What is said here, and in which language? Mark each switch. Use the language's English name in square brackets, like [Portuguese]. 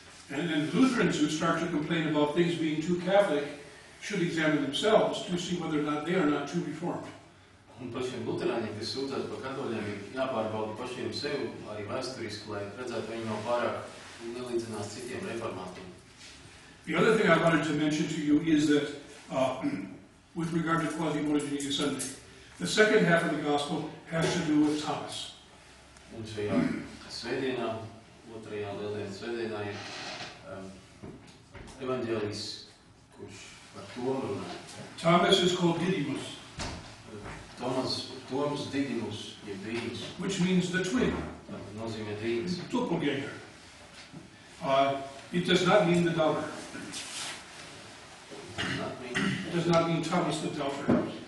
[English] And Lutherans who start to complain about things being too Catholic should examine themselves to see whether or not they are not too Reformed. [Latvian] Un pašiem luterāņiem, kas sūdzās par katoļiem, ir jāpārbauda pašiem sev, arī vēsturiski, lai redzētu, viņi nav pārāk nelīdzinās citiem reformātiem. [English] The other thing I wanted to mention to you is that with regard to Quasi-Monogenes Sunday, the second half of the Gospel has to do with Thomas. [Latvian] Un šajā svētdienā, otrajā lieldienas svētdienā ir evaņģēlijs, kurš par Tomu runā. [English] Thomas is called Didymus, [Latvian] Toms Didymus, jeb dīņas. [English] which means the twin, [Latvian] Tā nozīmē dīņas. [English] Doppelganger. It does not mean the doubter. It does not mean Thomas the doubter.